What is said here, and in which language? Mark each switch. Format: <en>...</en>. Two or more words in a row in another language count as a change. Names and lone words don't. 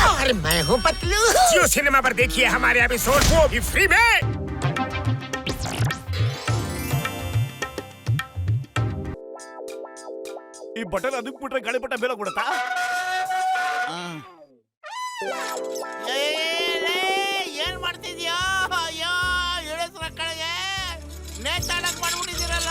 <hi>और मैं हूँ पतलू। जियो सिनेमा पर देखिए हमारे एपिसोड, वो भी फ्री में।</hi> <kn>ಈ ಬಟನ್ ಅದಕ್ಕೆ ಬಿಟ್ರೆ ಗಾಳಿಪಟ ಬೇರೆ ಕೊಡುತ್ತಾ? ಏನ್ ಮಾಡ್ತಿದ್ಯೋ? ಅಯ್ಯೋ ಇಳಿಸ್ರ ಕಡೆಗೆ ನೇತಾಡಕ್ ಮಾಡ್ಬಿಟ್ಟಿದ್ದೀರಲ್ಲ.</kn>